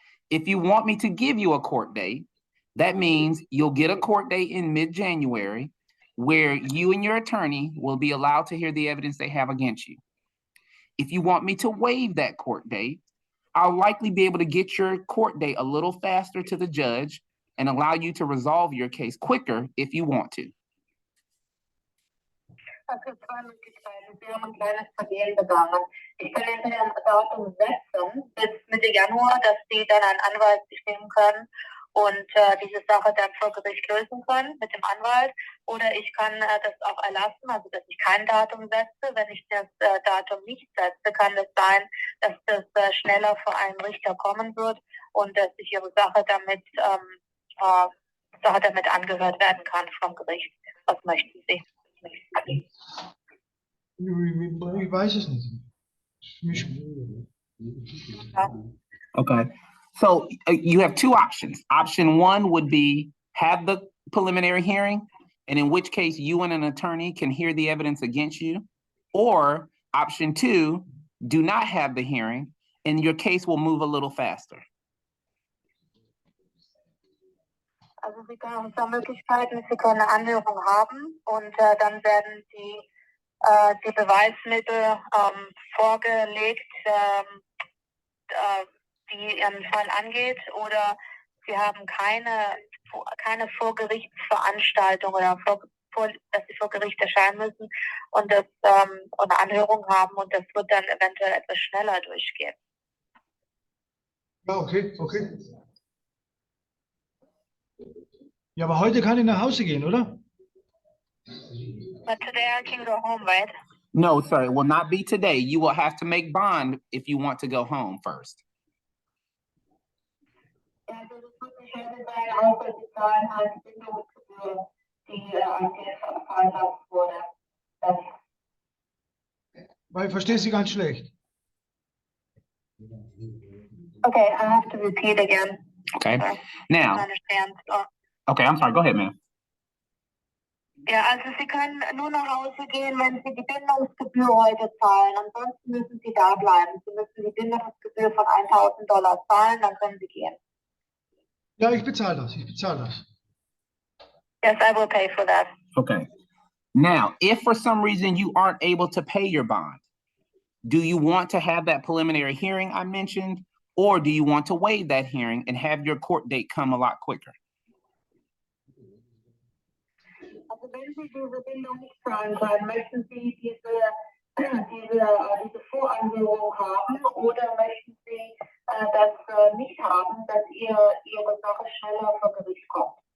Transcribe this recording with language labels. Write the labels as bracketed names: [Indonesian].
[English] If you want me to give you a court date, that means you'll get a court date in mid-January where you and your attorney will be allowed to hear the evidence they have against you. If you want me to waive that court date, I'll likely be able to get your court date a little faster to the judge and allow you to resolve your case quicker if you want to. [German] Okay, zwei Möglichkeiten. Sie haben ein kleines Vergehen begangen. Ich kann entweder ein Datum setzen bis Mitte Januar, dass Sie dann einen Anwalt bestimmen können und diese Sache dann vor Gericht lösen können mit dem Anwalt. Oder ich kann das auch erlassen, also dass ich kein Datum setze. Wenn ich das Datum nicht setze, kann es sein, dass das schneller vor einen Richter kommen wird und dass sich Ihre Sache damit angehört werden kann vom Gericht. Was möchten Sie? Ich weiß es nicht. [English] Okay. So you have two options. Option one would be have the preliminary hearing, and in which case you and an attorney can hear the evidence against you. Or option two, do not have the hearing, and your case will move a little faster. [German] Also Sie haben zwei Möglichkeiten. Sie können eine Anhörung haben und dann werden die Beweismittel vorgelegt, die Ihren Fall angeht, oder Sie haben keine Vorgerichtsveranstaltung oder dass Sie vor Gericht erscheinen müssen und eine Anhörung haben und das wird dann eventuell etwas schneller durchgehen. Ja, okay, okay. Ja, aber heute kann ich nach Hause gehen, oder? [English] But today I can go home, right? No, sir, it will not be today. You will have to make bond if you want to go home first. [German] Ja, also das wird nicht heute sein, auch wenn die Zahlen halt Bindungsgebühren, die an dir veranlasst wurde. Das Weil ich verstehe Sie ganz schlecht. [English] Okay, I have to repeat again. Okay. I Now, don't understand. Oh. okay, I'm sorry. Go ahead, ma'am. [German] Ja, also Sie können nur nach Hause gehen, wenn Sie die Bindungsgebühr heute zahlen. Ansonsten müssen Sie da bleiben. Sie müssen die Bindungsgebühr von $1.000 zahlen, dann können Sie gehen. Ja, ich bezahle das, ich bezahle das. [English] Yes, I will pay for that. Okay. Now, if for some reason you aren't able to pay your bond, do you want to have that preliminary hearing I mentioned, or do you want to waive that hearing and have your court date come a lot quicker? [German] Also wenn Sie diese Bindung nicht zahlen können, möchten Sie diese Voranhörung haben oder möchten Sie das nicht haben, dass Ihre Sache schneller vor Gericht kommt?